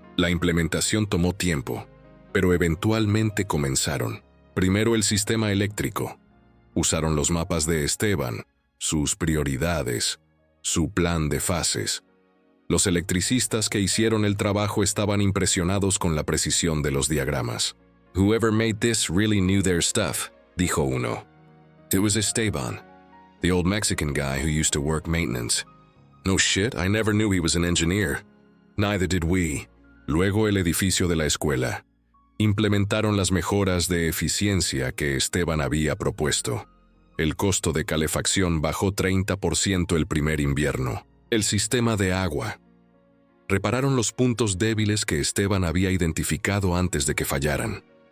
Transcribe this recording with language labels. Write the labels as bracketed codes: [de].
[es] La implementación tomó tiempo, pero eventualmente comenzaron. Primero el sistema eléctrico. Usaron los mapas de Esteban, sus prioridades, su plan de fases. Los electricistas que hicieron el trabajo estaban impresionados con la precisión de los diagramas. [en] Whoever made this really knew their stuff, [es] dijo uno. [en] It was Esteban, the old Mexican guy who used to work maintenance. No shit, I never knew he was an engineer. Neither did we. [es] Luego el edificio de la escuela. Implementaron las mejoras de eficiencia que Esteban había propuesto. El costo de calefacción bajó 30% el primer invierno. El sistema de agua. Repararon los puntos débiles que Esteban había identificado antes de que fallaran.